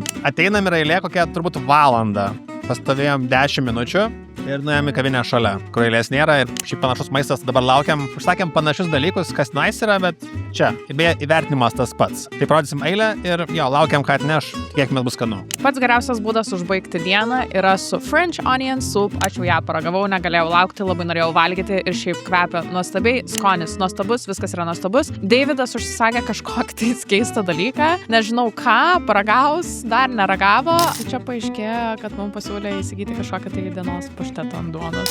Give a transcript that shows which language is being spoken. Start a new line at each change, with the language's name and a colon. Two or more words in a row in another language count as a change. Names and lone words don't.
Lithuanian: Ateinam ir eilė kokia turbūt valandą. Pastovėjom 10 minučių ir nuėjom į kavinę šalia, kur eilės nėra ir šiaip panašus maistas, dabar laukiam, užsakėm panašius dalykus, kas nice yra, bet čia, beje, įvertinimas tas pats. Tai parodysim eilę ir jo, laukiam, ką atneš, kiek bus skanu. Pats geriausias būdas užbaigti dieną yra su
English: French onion soup.
Lithuanian: Aš jau ją paragavau, negalėjau laukti, labai norėjau valgyti ir šiaip kvepia nuostabiai, skonis nuostabus, viskas yra nuostabus. Davidas užsisakė kažkokį tai keistą dalyką, nežinau ką, paragaus, dar neragavo. Čia paaiškėjo, kad mums pasiūlė įsigyti kažkokią tai dienos paštetą ant duonos.